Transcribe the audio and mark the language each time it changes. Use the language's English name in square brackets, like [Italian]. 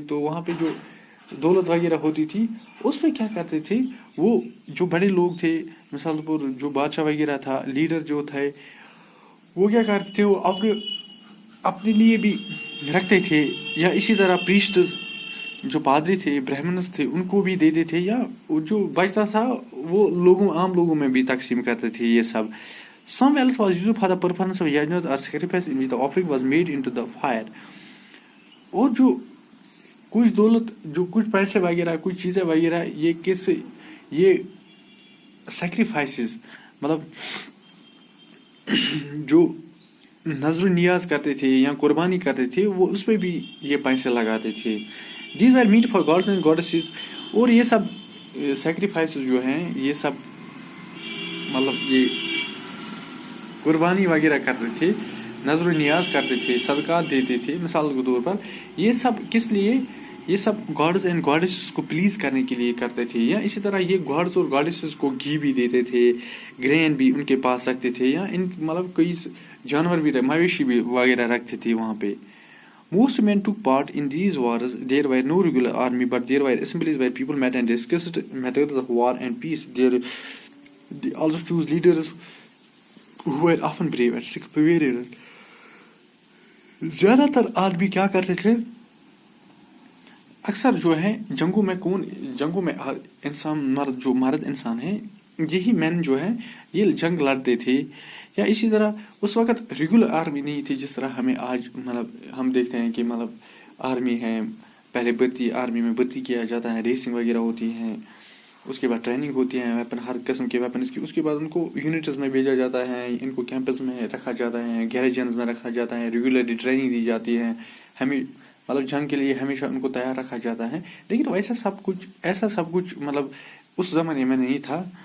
[Urdu] تو وہاں پہ جو دولت وغیرہ ہوتی تھی اس پہ کیا کرتے تھے، وہ جو بڑے لوگ تھے مثال پر جو بادشاہ وغیرہ تھا، لیڈر جو تھے، وہ کیا کرتے تھے، وہ اپنے لیے بھی رکھتے تھے. یا اسی طرح پریسٹس جو پادری تھے، برہمنس تھے، ان کو بھی دیتے تھے. یا جو بچتا تھا وہ عام لوگوں میں بھی تقسیم کرتے تھے. یہ سب [English] some wealth was used for the performance of yajnas or sacrifice in which the offering was made into the fire. [Urdu] اور جو کچھ دولت جو کچھ پیسے وغیرہ کچھ چیزیں وغیرہ یہ سیکریفائسز مطلب جو نظر و نیاز کرتے تھے یا قربانی کرتے تھے وہ اس پہ بھی یہ پیسے لگاتے تھے. [English] These were meant for gods and goddesses. [Urdu] اور یہ سب سیکریفائسز جو ہیں یہ سب مطلب یہ قربانی وغیرہ کرتے تھے، نظر و نیاز کرتے تھے، صدقات دیتے تھے. مثال کے طور پر یہ سب کس لیے، یہ سب گاڈز اینڈ گاڈیسز کو پلیز کرنے کے لیے کرتے تھے. یا اسی طرح یہ گاڈز اور گاڈیسز کو گھی بھی دیتے تھے، گرین بھی ان کے پاس رکھتے تھے، یا ان مطلب کئی جانور بھی مویشی بھی وغیرہ رکھتے تھے وہاں پہ. [English] Most men took part in these wars. There were no regular army, but there were assemblies where people met and discussed matters of war and peace. They also chose leaders who were often brave and superior. [Urdu] زیادہ تر آدمی کیا کرتے تھے، اکثر جو ہے جنگوں میں انسان مرد انسان ہیں، یہی مین جو ہیں یہ جنگ لڑتے تھے. یا اسی طرح اس وقت ریگولر آرمی نہیں تھی جس طرح ہمیں آج مطلب ہم دیکھتے ہیں کہ مطلب آرمی ہے، پہلے آرمی میں بھرتی کیا جاتا ہے، ریسنگ وغیرہ ہوتی ہیں، اس کے بعد ٹریننگ ہوتی ہے ویپن ہر قسم کے ویپنس کی، اس کے بعد ان کو یونٹس میں بھیجا جاتا ہے، ان کو کیمپس میں رکھا جاتا ہے، گیریجنز میں رکھا جاتا ہے، ریگولرلی ٹریننگ دی جاتی ہے، ہمیں مطلب جنگ کے لیے ہمیشہ ان کو تیار رکھا جاتا ہے. لیکن ایسا سب کچھ مطلب اس زمانے میں نہیں تھا.